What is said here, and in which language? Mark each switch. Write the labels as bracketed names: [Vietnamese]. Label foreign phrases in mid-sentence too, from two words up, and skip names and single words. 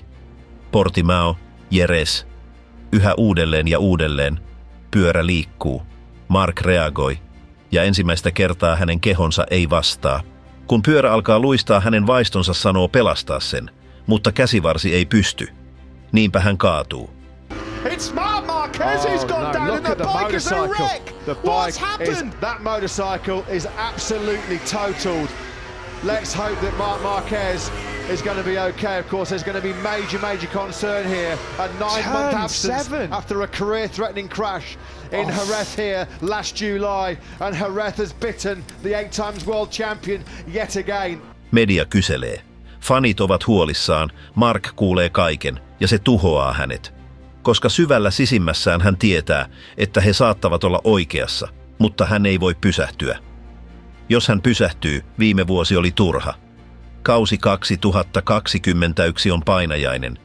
[Finnish] Portimao, Jerez. Yhä uudelleen ja uudelleen. Pyörä liikkuu. Mark reagoi, ja ensimmäistä kertaa hänen kehonsa ei vastaa. Kun pyörä alkaa luistaa, hänen vaistonsa sanoo pelastaa sen, mutta käsivarsi ei pysty. Niinpä hän kaatuu. [English] It's Marc Marquez who's gone down and the bike is a wreck. What's happened? That motorcycle is absolutely totaled. Let's hope that Marc Marquez is going to be okay. Of course, there's going to be major concern here. A 9-month absence after a career-threatening crash in Jerez here last July. And Jerez has bitten the 8 times world champion yet again. [Finnish] Media kyselee. Fanit ovat huolissaan, Mark kuulee kaiken ja se tuhoaa hänet. Koska syvällä sisimmässään hän tietää, että he saattavat olla oikeassa, mutta hän ei voi pysähtyä. Jos hän pysähtyy, viime vuosi oli turha. Kausi 2021 on painajainen.